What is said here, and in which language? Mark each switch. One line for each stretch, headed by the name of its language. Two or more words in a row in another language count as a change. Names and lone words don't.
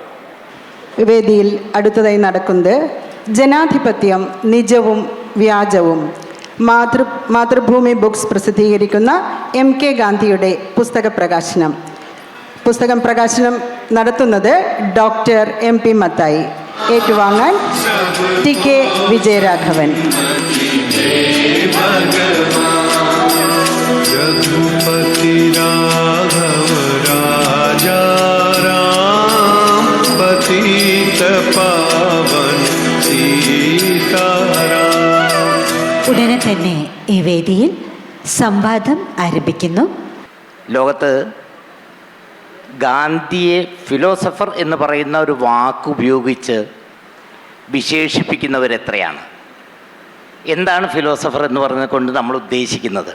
Malayalam: വേദിയിൽ അടുത്തതായി നടക്കുന്നത് ജനാധിപത്യം നിജവും വ്യാജവും മാതൃഭൂമി ബുക്സ് പ്രസിദ്ധീകരിക്കുന്ന MK ഗാന്ധിയുടെ പുസ്തക പ്രകാശനം. പുസ്തകം പ്രകാശനം നടത്തുന്നത് ഡോക്ടർ MP മത്തായി. ഏറ്റുവാങ്ങാൻ TK വിജയരാഘവൻ.
Hindi: रघुपति राघव राजा राम पतित पावन सीताराम.
Malayalam: ഉടനെ തന്നെ ഈ വേദിയിൽ സംവാദം ആരംഭിക്കുന്നു. ലോകത്ത് ഗാന്ധിയെ ഫിലോസഫർ എന്ന് പറയുന്ന ഒരു വാക്ക് ഉപയോഗിച്ച് വിശേഷിപ്പിക്കുന്നവരെത്രയാണ്? എന്താണ് ഫിലോസഫർ എന്ന് പറഞ്ഞുകൊണ്ട് നമ്മൾ ഉദ്ദേശിക്കുന്നത്?